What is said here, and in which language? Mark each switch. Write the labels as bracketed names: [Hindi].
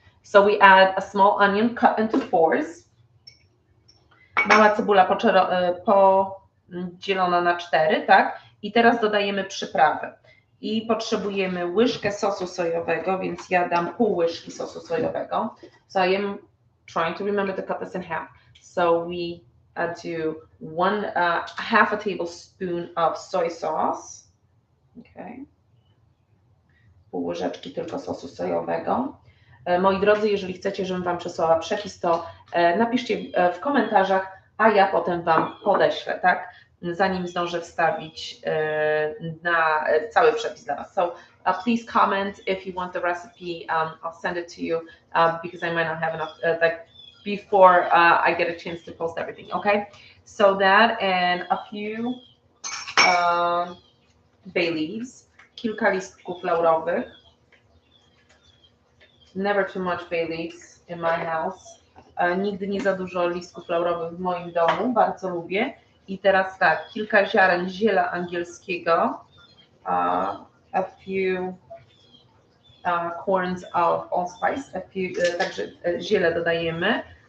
[English] So we add a small onion cut into fours. [Polish] Mała cebula podzielona na 4, tak? I teraz dodajemy przyprawy. I potrzebujemy łyżkę sosu sojowego, więc ja dam pół łyżki sosu sojowego. [English] So I am trying to remember to cut this in half. So we do half a tablespoon of soy sauce. Okay. [Polish] Pół łyżeczki tylko sosu sojowego. Moi drodzy, jeżeli chcecie, żebym Wam przesłała przepis, to napiszcie w komentarzach, a ja potem Wam podeślę, tak? Zanim zdążę wstawić na cały przepis dla Was. [English] So please comment if you want the recipe. I'll send it to you because I might not have enough before I get a chance to post everything. Okay, so that and a few bay leaves, [Polish] kilka listków laurowych. [English] Never too much bay leaves in my house. [Polish] Nigdy nie za dużo listków laurowych w moim domu, bardzo lubię. I teraz tak, kilka ziaren ziela angielskiego, [English] a few corns of allspice, [Polish] także ziele dodajemy.